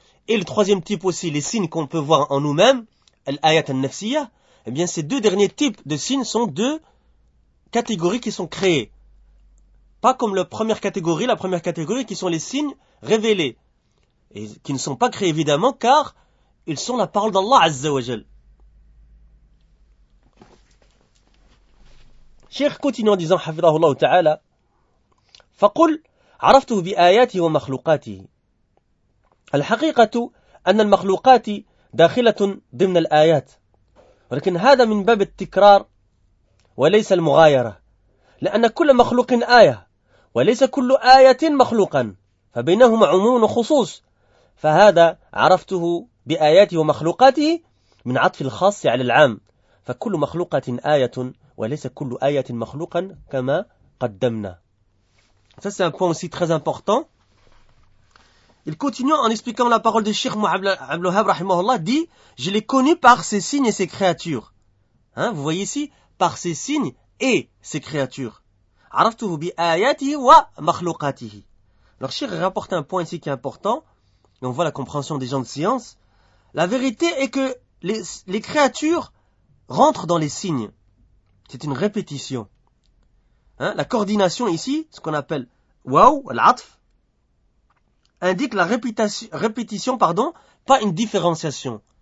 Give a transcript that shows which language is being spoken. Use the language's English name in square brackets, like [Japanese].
[French] Et le troisième type aussi, les signes qu'on peut voir en nous-mêmes, l'ayat al-nafsiyah, eh bien ces deux derniers types de signes sont deux catégories qui sont créées. Pas comme la première catégorie qui sont les signes révélés. Et qui ne sont pas créés évidemment car ils sont la parole d'Allah Azza wa Jal. Cheikh continue en disant, [Arabic] Hafidhahullah Ta'ala, فَقُلْ عَرَفْتُهُ بِآيَاتِهِ وَمَخْلُوقَاتِهِ الحقيقة أن المخلوقات داخلة ضمن الآيات ولكن هذا من باب التكرار وليس المغايرة لأن كل مخلوق آية، وليس كل آية مخلوقا، فبينهما عموم وخصوص. فهذا عرفته بآياته ومخلوقاته من عطف الخاص على العام، فكل مخلوقة آية وليس كل آية مخلوقا كما قدمنا. [French] Ça c'est un point aussi très important. Il continue en expliquant la parole de Cheikh Abdel Wahhab rahimahullah, dit: je l'ai connu par ses signes et ses créatures. Hein, vous voyez ici, par ses signes et ses créatures. [Arabic] عرفته بآياته ومخلوقاته. [French] Alors Cheikh rapporte un point ici qui est important, et on voit la compréhension des gens de science. La vérité est que les créatures rentrent dans les signes. C'est une répétition. Hein, la coordination ici, ce qu'on appelle waw, al-atf, indique la répétition, pas une différenciation.